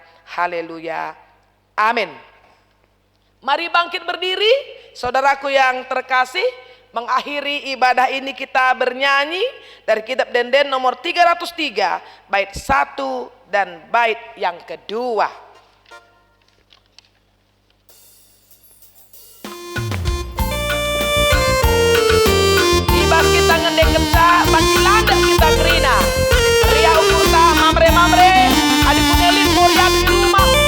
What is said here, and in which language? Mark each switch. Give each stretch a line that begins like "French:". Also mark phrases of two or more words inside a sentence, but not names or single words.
Indonesian: Haleluya. Amin. Mari bangkit berdiri, saudaraku yang terkasih. Mengakhiri ibadah ini kita bernyanyi dari kitab Denden nomor 303, bait 1 dan bait yang kedua.
Batak Karo: Ibas kita ngendek kencah, bangkit landak kita kerina. Ria ukurta mamre-mamre, adik punelin moriat di rumah.